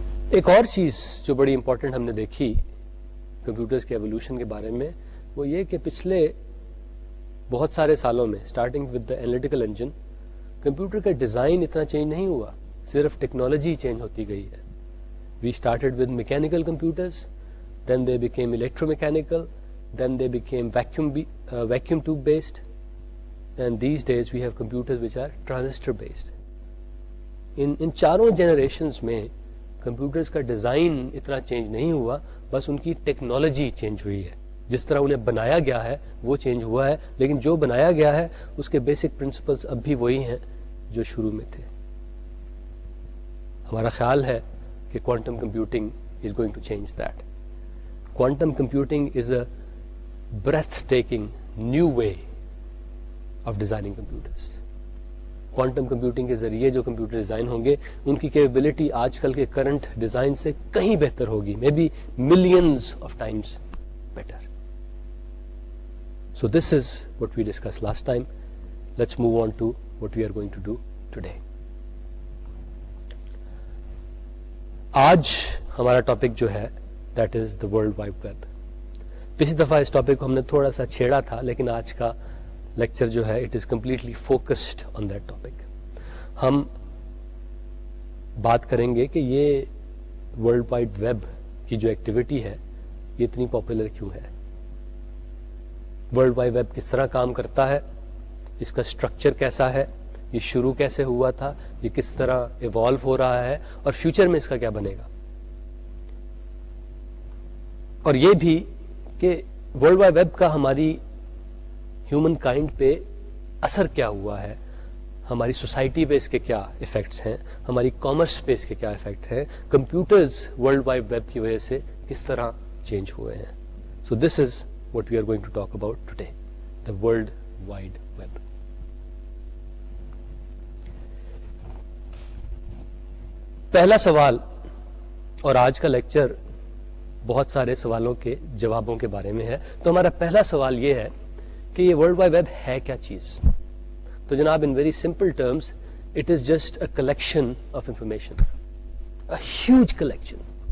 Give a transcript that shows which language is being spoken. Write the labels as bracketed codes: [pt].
[ur] ایک اور چیز جو بڑی امپورٹنٹ ہم نے دیکھی کمپیوٹرز کے ایوولوشن کے بارے میں، وہ یہ کہ پچھلے بہت سارے سالوں میں [en] starting with the analytical engine, [ur] computer کا ڈیزائن اتنا چینج نہیں ہوا، صرف ٹیکنالوجی چینج ہوتی گئی ہے. [en] We started with mechanical computers, then they became electro mechanical, then they became vacuum tube based, and these days we have computers which are transistor based. [ur] ان چاروں generations میں computers کا design اتنا change نہیں ہوا، بس ان کی ٹیکنالوجی چینج ہوئی ہے. جس طرح انہیں بنایا گیا ہے وہ چینج ہوا ہے، لیکن جو بنایا گیا ہے اس کے بیسک پرنسپلز اب بھی وہی ہیں جو شروع میں تھے. ہمارا خیال ہے کہ [en] Quantum computing is going to change that. Quantum computing is a breathtaking new way of designing computers. [ur] Quantum computing کے ذریعے جو کمپیوٹر ڈیزائن ہوں گے ان کی کیپیبلٹی آج کل کے کرنٹ ڈیزائن سے کہیں بہتر ہوگی، [en] May be millions of times better. So this is what we discussed last time. Let's move on to what we are going to do today. [ur] آج ہمارا ٹاپک جو ہے [en] that is the World Wide Web. [ur] پچھلی دفعہ اس topic کو ہم نے تھوڑا سا چھیڑا تھا، لیکن آج کا لیکچر جو ہے [en] it is completely focused on that topic. [ur] ہم بات کریں گے کہ یہ ورلڈ وائڈ ویب کی جو ایکٹیویٹی ہے یہ اتنی پاپولر کیوں ہے، ورلڈ وائڈ ویب کس طرح کام کرتا ہے، اس کا اسٹرکچر کیسا ہے، یہ شروع کیسے ہوا تھا، یہ کس طرح ایوالو ہو رہا ہے، اور فیوچر میں اس کا کیا بنے گا. اور یہ بھی کہ ورلڈ وائڈ ویب کا ہماری ہیومن کائنڈ پہ اثر کیا ہوا ہے، ہماری سوسائٹی پہ اس کے کیا ایفیکٹس ہیں، ہماری کامرس پہ اس کے کیا ایفیکٹ ہیں، کمپیوٹرز ورلڈ وائڈ ویب کی وجہ سے کس طرح چینج ہوئے ہیں. [en] So this is what we are going to talk about today, the World Wide Web. [ur] پہلا سوال، اور آج کا لیکچر بہت سارے سوالوں کے جوابوں کے بارے میں ہے، تو ہمارا پہلا سوال یہ ہے کہ یہ ورلڈ وائڈ ویب ہے کیا چیز. تو جناب [en] In very simple terms it is just a collection of information, a huge collection.